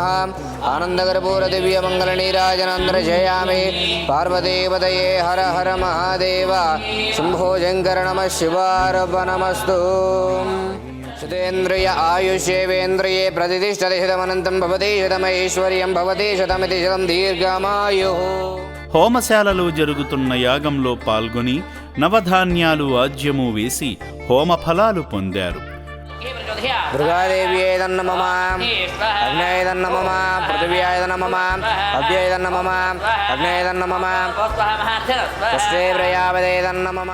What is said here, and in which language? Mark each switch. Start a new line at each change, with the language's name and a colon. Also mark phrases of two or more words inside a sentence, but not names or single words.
Sanskrit: आनंदकर्पूर दिव्य मंगल नीराजनांद्रजयामि पार्वतीपतये हर हर महादेव शंभो शंकर नमः शिवार्पणमस्तु. सुतेन्द्रिय आयुष्येवेन्द्रिये प्रतिष्ठते शतमनन्तं भवति शतमैश्वर्यं भवति शतमिति शतं दीर्घमायुः.
Telugu: హోమశాలలో జరుగుతున్న యాగంలో పాల్గొని నవధాన్యాలు ఆజ్యము వేసి హోమ ఫలాలు పొందారు.
Sanskrit: దుర్గాదేవ్యై నమః అగ్నేయ నమః పృథివ్యాయ నమః అభ్యయ నమః అగ్నేయ నమః పుష్టే ప్రయావదే నమః.